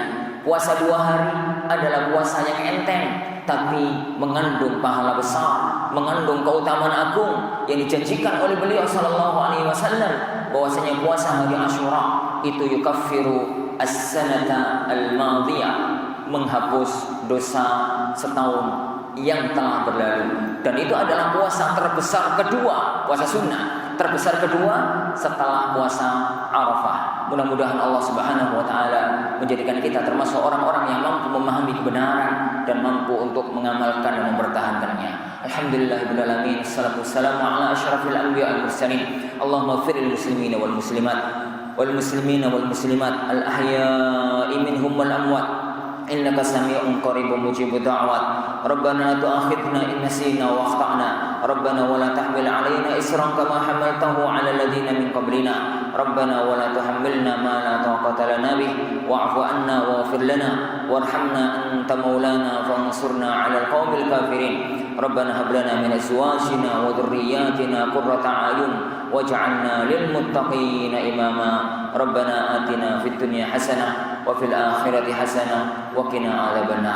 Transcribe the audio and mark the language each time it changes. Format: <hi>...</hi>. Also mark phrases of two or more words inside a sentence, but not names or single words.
<id>Puasa 2 hari adalah puasa yang enteng, tapi mengandung pahala besar, mengandung keutamaan agung yang dijanjikan oleh beliau</id> <ar>صلى الله عليه وسلم</ar> <id>bahwasanya puasa hari Asyura itu</id> <ar>يكفر السنة الماضية,</ar> <id>menghapus dosa setahun yang telah berlalu. Dan itu adalah puasa terbesar kedua, puasa sunnah terbesar kedua setelah puasa Arafah. Mudah-mudahan Allah</id> <ar>سبحانه وتعالى</ar> <id>menjadikan kita termasuk orang-orang yang mampu memahami kebenaran dan mampu untuk mengamalkan dan mempertahankannya.</id> <ar>الحمد لله رب العالمين والصلاة والسلام على أشرف الأنبياء والمرسلين. اللهم اغفر للمسلمين والمسلمات الأحياء منهم والأموات. إنك سميع قريب مجيب الدعوات ربنا لا تؤاخذنا إن نسينا أو أخطأنا. ربنا ولا تحمل علينا إصرا كما حملته على الذين من قبلنا. ربنا ولا تحملنا ما لا طاقة لنا به واعف عنا واغفر لنا وارحمنا أنت مولانا فانصرنا على القوم الكافرين. ربنا هب لنا من أزواجنا وذرياتنا قرة أعين واجعلنا للمتقين إماما. ربنا آتنا في الدنيا حسنة وفي الآخرة حسنة وقنا عذاب النار.</ar>